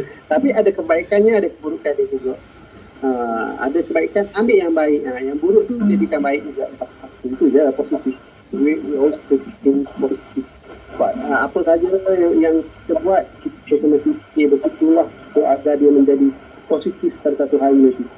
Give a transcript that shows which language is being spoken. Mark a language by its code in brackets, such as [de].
[ms] Tapi ada kebaikannya, ada keburukan dia juga. Ada kebaikan, ambil yang baik. Yang buruk tu jadikan baik juga. Itu je positif. [en] We always think positif. [ms] Apa saja yang kita buat, kita kena fikir begitulah. So agar dia menjadi positif pada satu hari nanti.